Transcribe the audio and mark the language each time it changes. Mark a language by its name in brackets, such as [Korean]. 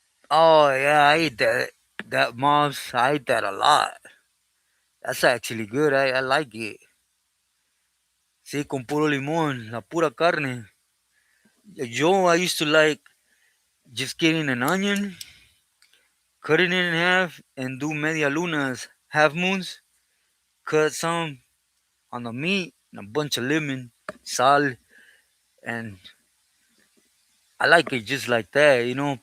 [English] Oh, yeah, I eat that. That mom's, I eat that a lot. That's actually good. I like it. [Spanish] Sí, con puro limón, la pura carne. [English] I used to like just getting an onion, cutting it in half, and do [Spanish] media lunas, [English] half moons, cut some on the meat, and a bunch of lemon, sal, and I like it just like that.